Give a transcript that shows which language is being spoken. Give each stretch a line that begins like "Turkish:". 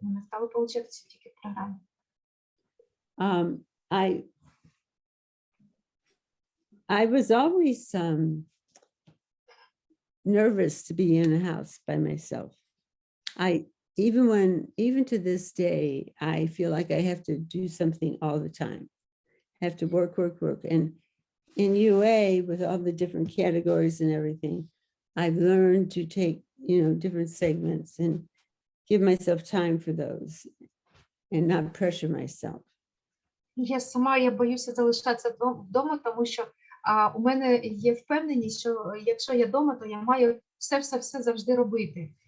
Ukrainian: У мене стало получатися тільки в програмі.
English: I was always nervous to be in a house by myself. Even to this day, I feel like I have to do something all the time. I have to work. And in UA, with all the different categories and everything, I've learned to take, different segments and give myself time for those and not pressure myself.
Ukrainian: Я боюся залишатися вдома, тому що у мене є впевненість, що якщо я вдома, то я маю все завжди робити.